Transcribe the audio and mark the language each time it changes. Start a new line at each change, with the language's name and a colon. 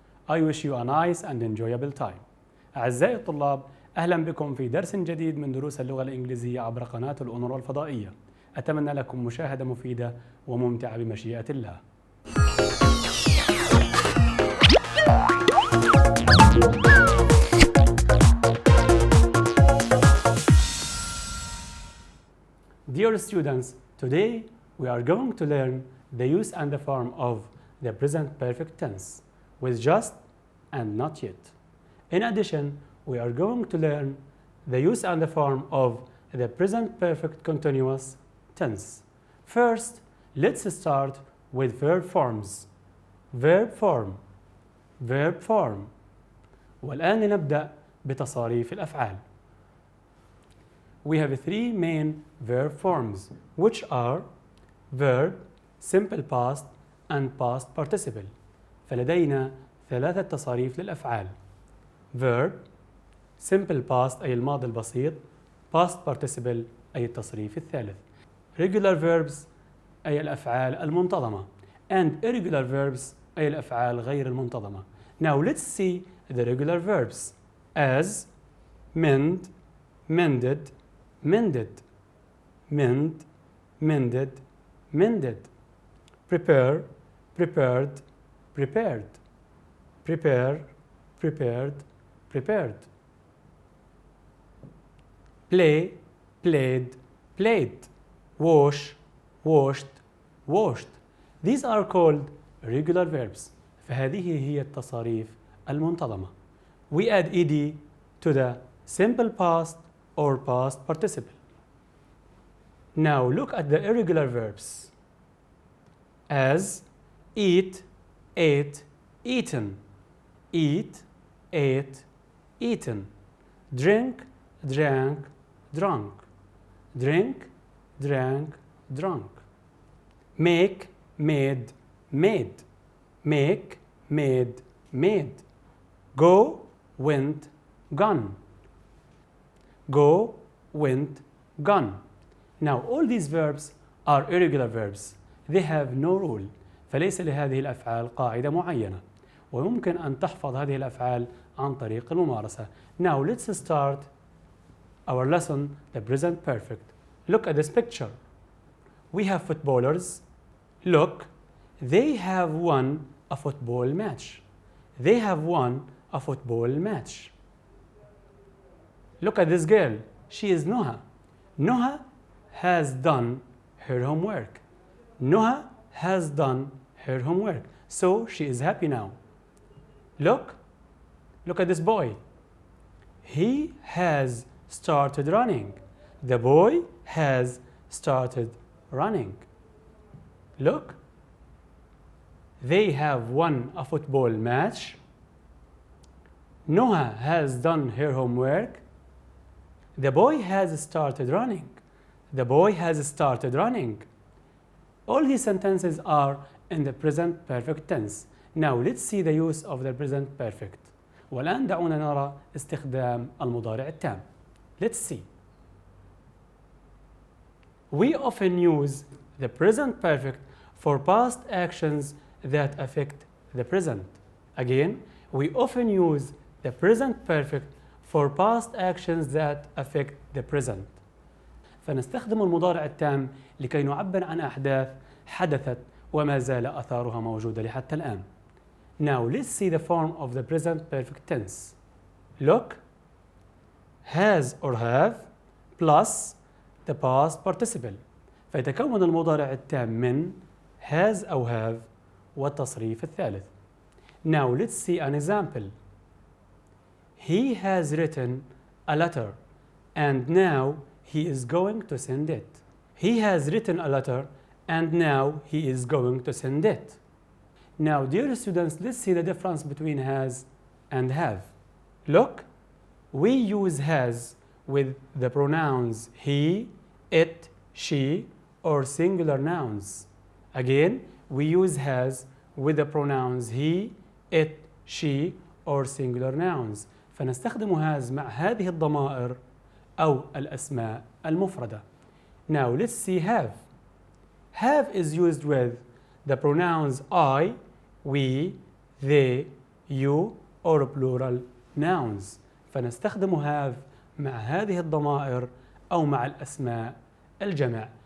English: I wish you a nice and enjoyable time.
Arabic: أعزائي الطلاب، أهلا بكم في درس جديد من دروس اللغة الإنجليزية عبر قناة الأونروا الفضائية. أتمنى لكم مشاهدة مفيدة وممتعة بمشيئة الله.
English: Dear students, today we are going to learn the use and the form of the present perfect tense with just and not yet. In addition, we are going to learn the use and the form of the present perfect continuous tense. First, let's start with verb forms. Verb form. Verb form.
Arabic: والآن نبدأ بتصاريف الأفعال.
English: We have three main verb forms, which are verb, simple past, and past participle.
Arabic: فلدينا ثلاثة تصاريف للأفعال.
English: verb, simple past
Arabic: أي الماضي البسيط،
English: past participle
Arabic: أي التصريف الثالث.
English: regular verbs
Arabic: أي الأفعال المنتظمة
English: and irregular verbs
Arabic: أي الأفعال غير المنتظمة.
English: Now let's see the regular verbs as mend, mended, mended, mend, mended, mended, prepare, prepared, prepared, prepare, prepared, prepared, play, played, played, wash, washed, washed. These are called regular verbs.
Arabic: فهذه هي التصاريف المنتظمة.
English: We add ed to the simple past or past participle. Now look at the irregular verbs as eat, ate, eaten, eat, ate, eaten, drink, drank, drunk, drink, drank, drunk, make, made, made, make, made, made, go, went, gone, go, went, gone. Now all these verbs are irregular verbs. They have no rule.
Arabic: فليس لهذه الأفعال قاعدة معينة ويمكن أن تحفظ هذه الأفعال عن طريق الممارسة.
English: Now let's start our lesson, the present perfect. Look at this picture. We have footballers. Look, they have won a football match. They have won a football match. Look at this girl. She is Noha. Noha has done her homework. Noha has done her homework. So she is happy now. Look at this boy. He has started running. The boy has started running. Look, they have won a football match. Noha has done her homework. The boy has started running. The boy has started running. All these sentences are in the present perfect tense. Now let's see the use of the present perfect.
Arabic: والآن دعونا نرى استخدام المضارع التام.
English: Let's see. We often use the present perfect for past actions that affect the present. Again, we often use the present perfect for past actions that affect the present.
Arabic: فنستخدم المضارع التام لكي نعبر عن أحداث حدثت وما زال أثارها موجودة لحتى الآن.
English: Now let's see the form of the present perfect tense. Look, has or have plus the past participle.
Arabic: فيتكون المضارع التام من has أو have والتصريف الثالث.
English: Now let's see an example. He has written a letter and now he is going to send it. He has written a letter and now he is going to send it. Now, dear students, let's see the difference between has and have. Look, we use has with the pronouns he, it, she, or singular nouns. Again, we use has with the pronouns he, it, she or singular nouns.
Arabic: فنستخدم has مع هذه الضمائر أو الأسماء المفردة.
English: Now let's see have. Have is used with the pronouns I, we, they, you or plural nouns.
Arabic: فنستخدم have مع هذه الضمائر أو مع الأسماء الجمع.